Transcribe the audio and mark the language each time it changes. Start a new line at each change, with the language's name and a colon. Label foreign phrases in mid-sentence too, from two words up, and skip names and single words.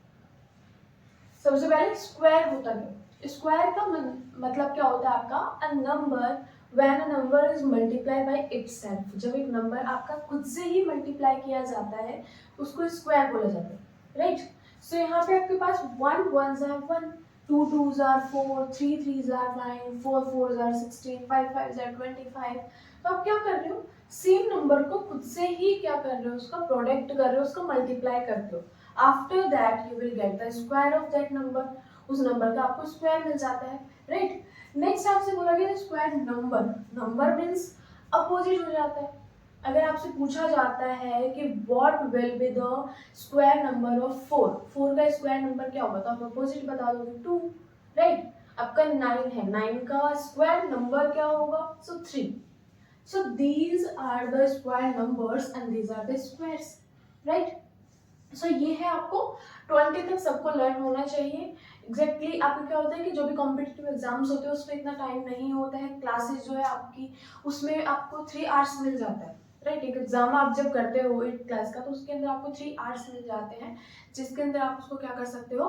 Hindi: सबसे पहले स्क्वायर होता क्या? स्क्वायर का मतलब क्या होता है आपका?
English: a number when a number is multiply by itself.
Hindi: जब एक नंबर आपका खुद से ही मल्टीप्लाई किया जाता है उसको स्क्वायर बोला जाता है, राइट?
English: सो
Hindi: यहाँ पे आपके पास
English: 1 1s are 1, 2 2s are 4, 3 3s are 9, 4 4s are 16, 5 5s are 25।
Hindi: तो आप क्या कर रहे हो?
English: same number
Hindi: को खुद से ही क्या कर रहे हो? उसका प्रोडक्ट कर रहे हो, उसको मल्टीप्लाई करते हो।
English: after that you will get the square of that number.
Hindi: उस नंबर का आपको स्क्वायर मिल जाता है, राइट? नेक्स्ट आपसे बोला गया
English: square number. number means opposite
Hindi: हो जाता है। अगर आपसे पूछा जाता है कि
English: what will be the square number of 4,
Hindi: 4 का
English: square number
Hindi: क्या होगा, तो आप अपोजिट बता दोगे 2, राइट? आपका 9 है, 9 का स्क्वायर नंबर क्या होगा? सो 3।
English: so these are the square numbers and these are the squares, right?
Hindi: सो ये है, आपको 20 तक सबको लर्न होना चाहिए। एग्जैक्टली आपको क्या होता है कि जो भी
English: competitive exams
Hindi: होते हैं उसमें इतना टाइम नहीं होता है। क्लासेस जो है आपकी उसमें आपको 3 आवर्स मिल जाता है, राइट? एक एग्जाम आप जब करते हो 8 क्लास का तो उसके अंदर आपको 3 आवर्स मिल जाते हैं, जिसके अंदर आप उसको क्या कर सकते हो?